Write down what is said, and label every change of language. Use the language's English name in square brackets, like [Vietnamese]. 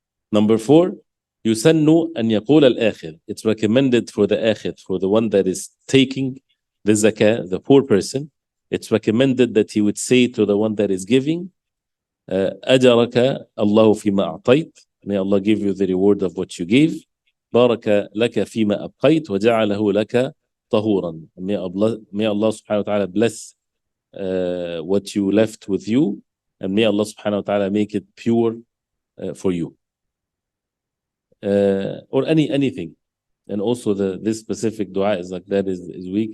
[English] Number 4, [Arabic] yusannu an yaqul al-akhir. [English] It's recommended for the akhir, for the one that is taking the zakah, the poor person. It's recommended that he would say to the one that is giving, [Arabic] أجرك الله فيما أعطيت. [English] May Allah give you the reward of what you gave. [Arabic] بارك لك فيما أبقيت وجعله لك طهورا. [English] May Allah subhanahu wa ta'ala bless what you left with you, and may Allah subhanahu wa ta'ala make it pure for you. Or anything. And also this specific dua is like that is weak.